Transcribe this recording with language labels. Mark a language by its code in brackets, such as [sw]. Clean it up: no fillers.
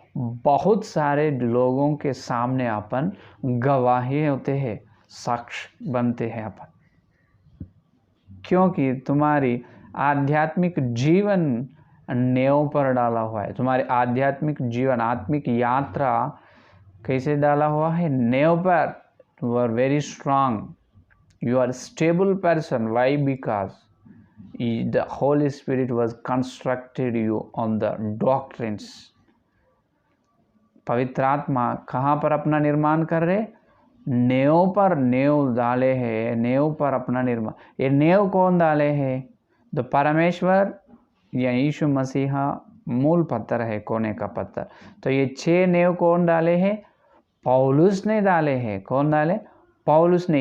[hi] बहुत सारे लोगों के सामने अपन गवाही होते हैं, साक्ष्य बनते हैं अपन, क्योंकि तुम्हारी आध्यात्मिक जीवन नेव पर डाला हुआ है। तुम्हारे आध्यात्मिक जीवन, आत्मिक यात्रा कैसे डाला हुआ है? नेव पर। [en] You are very strong, you are stable person. Why? Because the Holy Spirit was constructed you on the doctrines. [hi] पवित्र आत्मा कहाँ पर अपना निर्माण कर रहे? नेव पर नेव डाले हैं, नेव पर अपना निर्माण। ये नेव कौन डाले हैं? तो परमेश्वर या यीशु मसीहा मूल पत्थर है, कोने का पत्थर। तो ये 6 नेव कौन डाले हैं? पौलुस ने डाले हैं। कौन डाले? पौलुस ने।